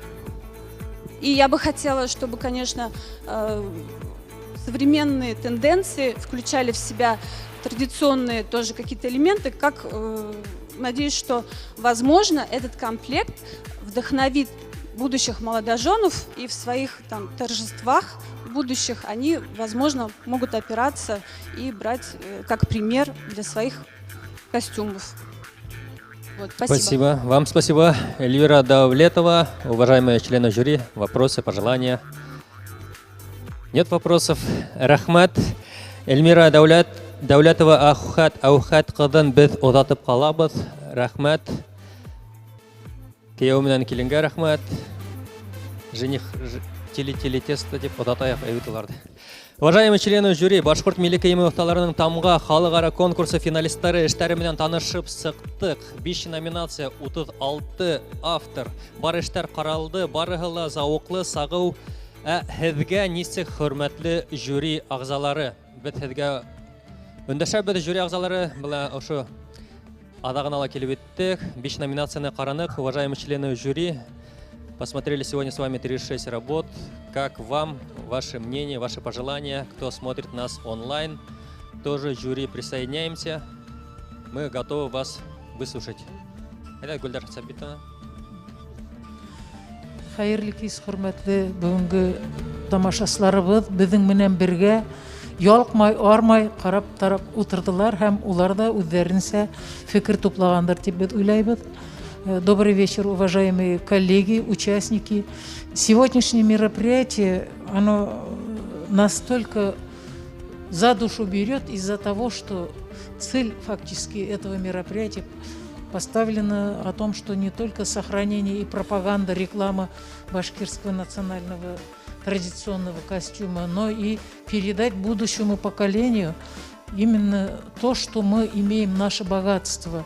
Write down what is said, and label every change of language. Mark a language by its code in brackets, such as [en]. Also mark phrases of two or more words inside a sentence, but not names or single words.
[ru] И я бы хотела, чтобы, конечно, современные тенденции включали в себя традиционные тоже какие-то элементы, как, надеюсь, что, возможно, этот комплект вдохновит будущих молодоженов, и в своих там торжествах будущих они, возможно, могут опираться и брать как пример для своих костюмов. Вот, спасибо. Спасибо. Вам спасибо. Эльвира Давлетова, уважаемые члены жюри, вопросы, пожелания? Нет вопросов. Рахмат. [ba] Эльмира Давлетова Аухат ҡыҙын беҙ оҙатып ҡалабыҙ. Рахмат. Кейәү менән киленгә рахмат. [ru] Жених тели-тесто [ba] дип оҙатайыҡ әйбит уларҙы. [ru] Уважаемые члены жюри, [ba] Башҡорт милли кейеме оҫталарының тамға халыҡара конкурсы финалисттары эштәре менән танышып сыҡтык. 5 номинация, 36 автор. Бар эштәр ҡаралды, барыһы ла зауыҡлы, сағыу. Һеҙгә нисек, хөрмәтле жюри ағзалары? Беҙ һеҙгә өндәшәбеҙ, жюри ағзалары. Была ошо аҙағына ла килеп еттек. 5 номинацияны ҡараныҡ. [ru] Уважаемые члены жюри, посмотрели сегодня с вами 36 работ. Как вам, ваше мнение, ваши пожелания, кто смотрит нас онлайн? тоже жюри присоединяемся. Мы готовы вас выслушать. Это Гульдар Сабитовна. [ba] Хайырлы кис, хөрмәтле бүгенге тамашачыларыбыз безнең менән бергә ялкмай, армай карап тарап утырдылар һәм улар да үзләренчә фикер туплагандыр дип без уйлайбыз. [ru] Добрый вечер, уважаемые коллеги, участники. Сегодняшнее мероприятие, оно настолько за душу берет из-за того, что цель фактически этого мероприятия поставлена о том, что не только сохранение и пропаганда, реклама башкирского национального традиционного костюма, но и передать будущему поколению именно то, что мы имеем, наше богатство.